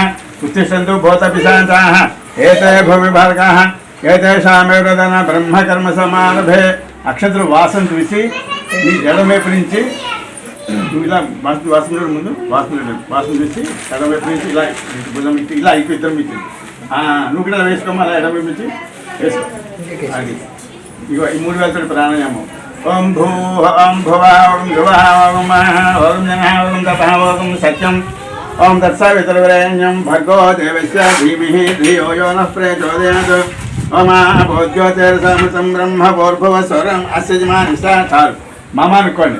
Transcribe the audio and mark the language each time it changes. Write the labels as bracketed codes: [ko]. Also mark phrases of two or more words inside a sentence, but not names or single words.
[sa] उत्तिष्ठन्तु भूतपिशाचाः एते भूमिभारकाः एतेषामेव दन ब्रह्मकर्म समारभे। [te] అక్షంతలు వాసన చూసి నీ ఎడమవైపు నుంచి నువ్వు ఇలా వాసన ముందు వాసన చూసి ఎడమవైపు నుంచి ఇలా భుజం ఇచ్చి ఇలా ఇటు ఇద్దరం ఇచ్చి నువ్వు కూడా వేసుకోమా అలా ఎడమవైపు నుంచి వేసుకో। అది ఇగో ఈ 3 వేలతో ప్రాణాయామం। [sa] ओम भूः ओम भुवः ओम ध्रुवः ओम महः ओम जनः ओम तपः ओम सत्यं ओम तत्सवितुर्वरेण्यं भर्गो देवस्य धीमहि धियो यो नः प्रचोदयात्। ओम भूज्योतिर्समतं ब्रह्म भूर्भुवस्वरम् अस्य जमानिष्ठा चालु मम అనుకోండి।